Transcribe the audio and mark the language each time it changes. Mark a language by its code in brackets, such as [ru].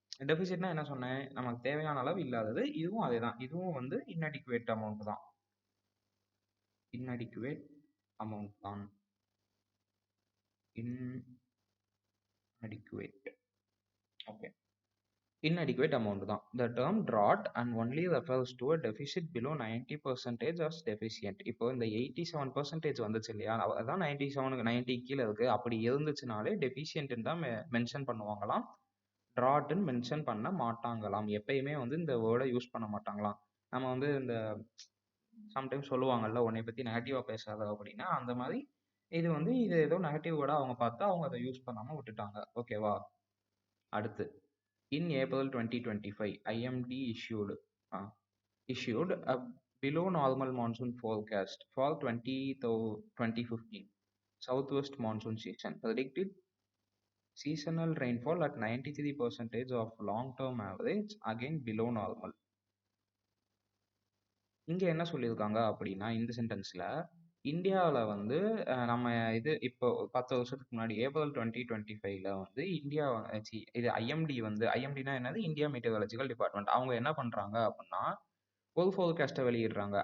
[ta] டெபிசிட்னா என்ன சொன்னேன், நமக்கு தேவையான அளவு இல்லாதது. இதுவும் அதே தான், இதுவும் வந்து இன்அடிக்குவேட் அமௌண்ட் தான். இன்அடிக்குவேட் அமௌண்ட் தான். இன்அடிக்குவேட். ஓகே, inadequate amount தான். [en] The term drought and only refers to a deficit below 90% as deficient. [ta] இப்போ இந்த 87% வந்துச்சு இல்லையா, அதான் 97க்கு 90 கீழே இருக்கு. அப்படி இருந்துச்சுனாலே டெஃபிஷியன்ட்னு தான் மென்ஷன் பண்ணுவாங்களாம், ட்ராட்னு மென்ஷன் பண்ண மாட்டாங்களாம். எப்பயுமே வந்து இந்த வேர்டை யூஸ் பண்ண மாட்டாங்களாம். நம்ம வந்து இந்த சம்டைம்ஸ் சொல்லுவாங்கல்ல, உன்னை பத்தி நெகட்டிவா பேசாத அப்படின்னா அந்த மாதிரி இது ஏதோ நெகட்டிவ் வேர்டா அவங்க பார்த்து அவங்க அதை யூஸ் பண்ணாம விட்டுட்டாங்க. ஓகேவா? அடுத்து, [en] in April 2025, IMD issued a below normal monsoon forecast for 2015 southwest monsoon season, predicted seasonal rainfall at 93% of long-term average, again below normal. [ta] இங்க என்ன சொல்லியிருக்காங்க அப்படின்னா இந்த சென்டென்ஸ்ல இந்தியாவில் வந்து நம்ம இப்போ 10 வருஷத்துக்கு முன்னாடி ஏப்ரல் 2025ல வந்து இந்தியா இது ஐஎம்டினா என்னது, இந்தியா மெட்டீரியாலஜிக்கல் டிபார்ட்மெண்ட். அவங்க என்ன பண்றாங்க அப்படின்னா ஒரு ஃபோர்காஸ்ட்டை வெளியிடுறாங்க.